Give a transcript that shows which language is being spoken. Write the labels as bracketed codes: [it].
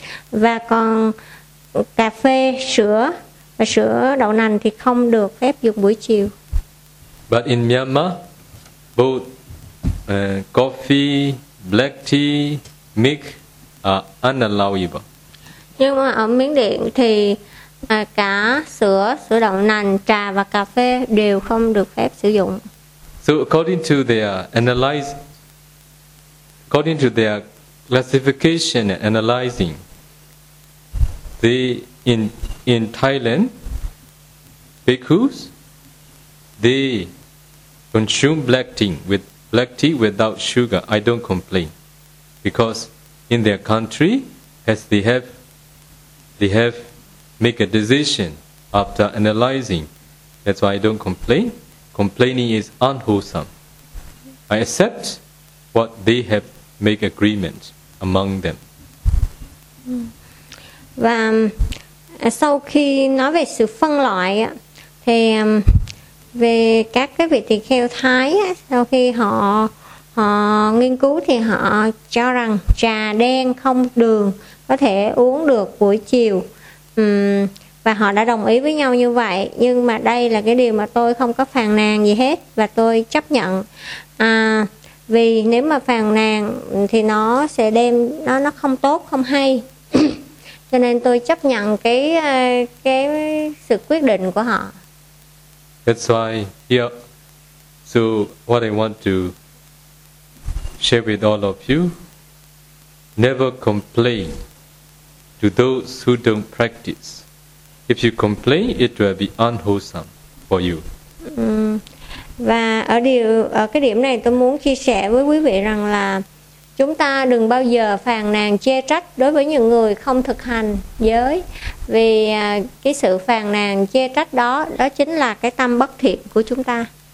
[vi] Và còn cà phê, sữa và sữa đậu nành thì không được phép dùng buổi chiều. [en] But in Myanmar, both coffee, black tea, milk are unallowable. Nhưng mà ở Miến Điện thì cả sữa, sữa đậu nành, trà và cà phê đều không được phép sử dụng. So according to their analyze, according to their classification and analyzing, they in Thailand, bhikkhus, they consume black tea without sugar. I don't complain, because in their country, as they have make a decision after analyzing. That's why I don't complain. Complaining is unwholesome. I accept what they have make agreement among them. [vi] Và sau khi nói về sự phân loại á, thì về các cái vị tỳ kheo Thái á, sau khi họ nghiên cứu thì họ cho rằng trà đen không đường có thể uống được buổi chiều. Và họ đã đồng ý với nhau như vậy. Nhưng mà đây là cái điều mà tôi không có phàn nàn gì hết và tôi chấp nhận. Vì nếu mà phàn nàn thì nó sẽ đem nó không tốt, không hay. Cho nên tôi chấp nhận cái sự quyết định của họ. [en] That's why here. Yeah. So what I want to share with all of you, never complain to those who don't practice. If you complain, it will be unwholesome for you. [vi] Và ở cái điểm này tôi muốn chia sẻ với quý vị rằng là chúng ta đừng bao giờ phàn nàn chê trách đối với những người không thực hành giới, vì cái sự phàn nàn chê trách đó chính là cái tâm bất thiện của chúng ta.